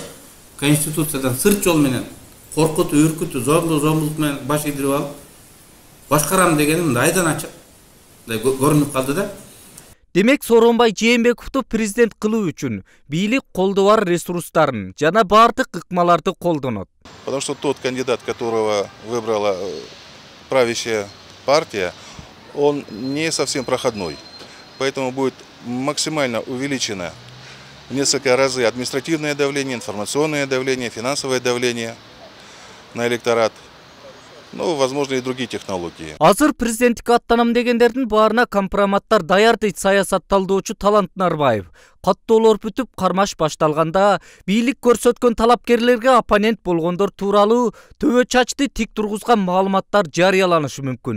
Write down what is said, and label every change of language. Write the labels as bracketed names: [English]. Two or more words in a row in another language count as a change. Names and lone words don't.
[Kyrgyz] Конституциядан сырт жол менен коркутуп, үркүтүп, зомбулук менен баш ийдирип алып, башкарам дегеним айдан ачык көрүнүп калды да. Демек, Сооронбай Жээнбековду президент кылуу үчүн бийлик колдо бар ресурстарын жана бардык ыкмаларды колдонот. [Russian] Потому что тот кандидат, которого выбрала правящая партия, он не совсем проходной. Поэтому будет максимально увеличено в несколько разы административное давление, информационное давление, финансовое давление на электорат. Ну, возможно, и другие технологии. [Kyrgyz] Азыр президенттикке аттанам дегендердин баарына компроматтар даяр дейт саясатталдоочу Талант Нарбаев. Каттоолор бүтүп, кармаш башталганда бийлик көрсөткөн талапкерлерге оппонент болгондор тууралуу төбө чачты тик тургузган маалыматтар жарыяланышы мүмкүн.